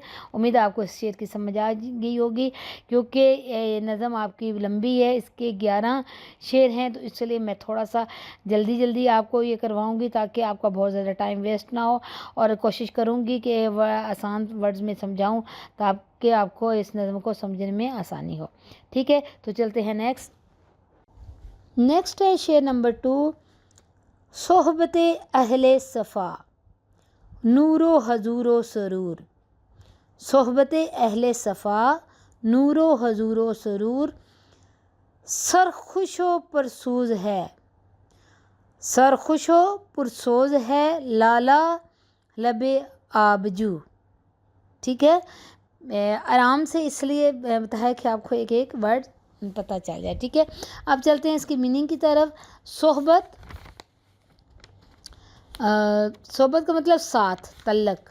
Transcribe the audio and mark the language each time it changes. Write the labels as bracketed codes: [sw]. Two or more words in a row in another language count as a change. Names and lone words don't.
[ur] امید ہے آپ کو اس شعر کی سمجھ آ گئی ہوگی، کیونکہ نظم آپ کی لمبی ہے، اس کے 11 شعر ہیں، تو اس لیے میں تھوڑا سا جلدی آپ کو یہ کرواؤں گی تاکہ آپ کا بہت زیادہ [en] time waste [ur] نہ ہو، اور کوشش کروں گی کہ آسان ورڈز میں سمجھاؤں تاکہ آپ کو اس نظم کو سمجھنے میں آسانی ہو، ٹھیک ہے. تو چلتے ہیں نیکسٹ ہے شعر نمبر 2, [fa] صحبت اهل صفا. نور و حضور و سرور، صحبت اہل صفا نور و حضور و سرور، سرخوش و پرسوز ہے، سرخوش و پرسوز ہے لالا لب آبجو. [ur] ٹھیک ہے، آرام سے اس لیے بتایا کہ آپ کو ایک ایک ورڈ پتہ چل جائے. ٹھیک ہے، اب چلتے ہیں اس کی میننگ کی طرف. صحبت، صحبت کا مطلب ساتھ، تعلق.